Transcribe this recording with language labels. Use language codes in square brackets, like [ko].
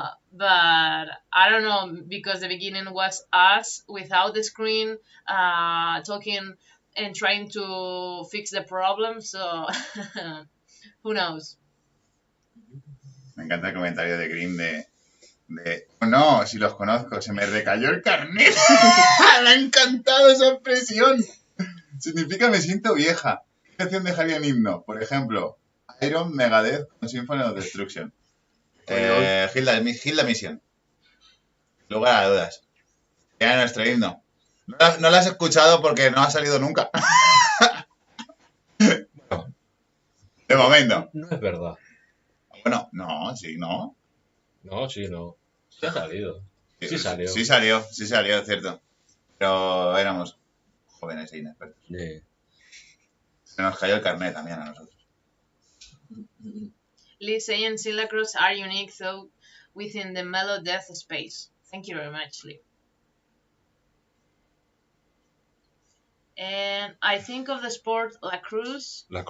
[en] But I don't know, because the beginning was us without the screen, talking and trying to fix the problem. So who knows? [es] Me encanta el comentario de Grimm de oh, no, si los conozco, se me recayó el carnet. Me ha encantado esa expresión. Significa me siento vieja. ¿Qué canción dejaría en himno? Por ejemplo, Iron Megadeth con Symphony of Destruction. Hilda Mission. Lugar a dudas. Era nuestro himno. No lo has escuchado porque no ha salido nunca. De momento. No es verdad. Bueno, no, sí, no. No, sí, no. Sí ha salido. Sí salió. Sí salió, es cierto. Pero éramos jóvenes e inexpertos. Sí. Se nos cayó el carnet también a nosotros. [en] Lee saying SynlakrosS are unique though within the mellow death space. Thank you very much, Lee. And I think of the sport lacrosse.